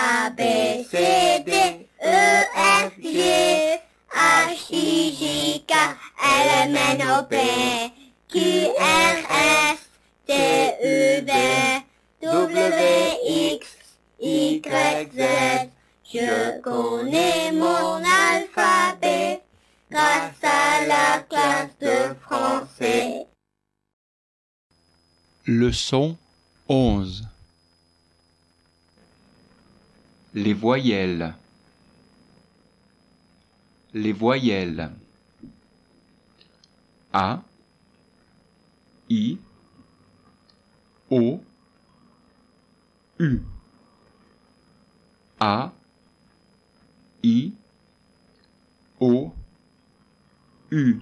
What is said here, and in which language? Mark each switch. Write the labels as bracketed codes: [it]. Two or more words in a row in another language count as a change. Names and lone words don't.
[fr] B, C, D, E, F, G, H, I, J, K, L, M, N, O, P, Q, R, S, T, U, V, W, X, Y, Z. Je connais mon alphabet grâce à la classe de français. Leçon 11. Les voyelles. Les voyelles. A, I, O, U. A, I, O, U.